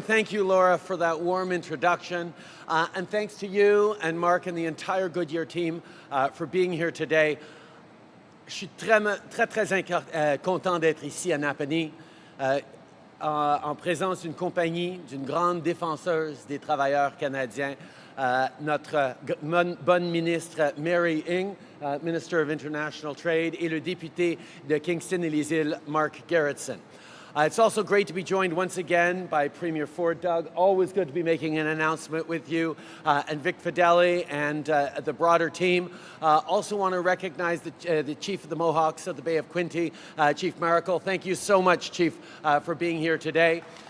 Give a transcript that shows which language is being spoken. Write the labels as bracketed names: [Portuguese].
[English] Thank you, Laura, for that warm introduction. And thanks to you and Mark and the entire Goodyear team for being here today. [French] Je suis très content d'être ici à Napanee en présence d'une compagnie, d'une grande défenseuse des travailleurs canadiens, notre bonne ministre Mary Ng, [English] Minister of International Trade, [French] et le député de Kingston et les Îles, Mark Gerritsen. [English] It's also great to be joined once again by Premier Ford Doug. Always good to be making an announcement with you, and Vic Fedeli and the broader team. Also want to recognize the Chief of the Mohawks of the Bay of Quinte, Chief Maracle. Thank you so much, Chief, for being here today.